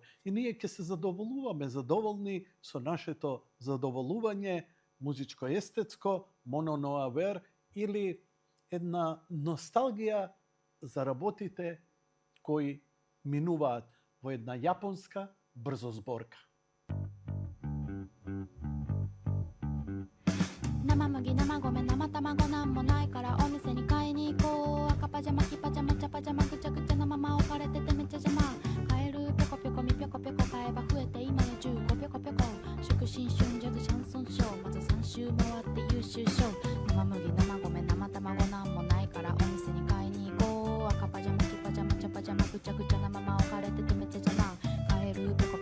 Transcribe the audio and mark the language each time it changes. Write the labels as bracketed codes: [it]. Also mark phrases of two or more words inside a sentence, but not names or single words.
[mk] И ние ќе се задоволуваме задоволни со нашето задоволување музичко-естетско, моно-ноа-вер или една носталгија за работите кои минуваат во една јапонска брзозборка. [ja] 生麦生米生卵なんもないからお店に買いに行こう赤パジャマ黄パジャマ茶パジャマぐちゃぐちゃなまま置かれててめっちゃ邪魔カエルぴょこぴょこみぴょこぴょこ買えば増えて今や15ぴょこぴょこ祝新春ジャズシャンソンショーまず3周回って優秀賞生麦生米生卵なんもないからお店に買いに行こう赤パジャマ黄パジャマ茶パジャマぐちゃぐちゃなまま置かれててめっちゃ邪魔カエルぴょこ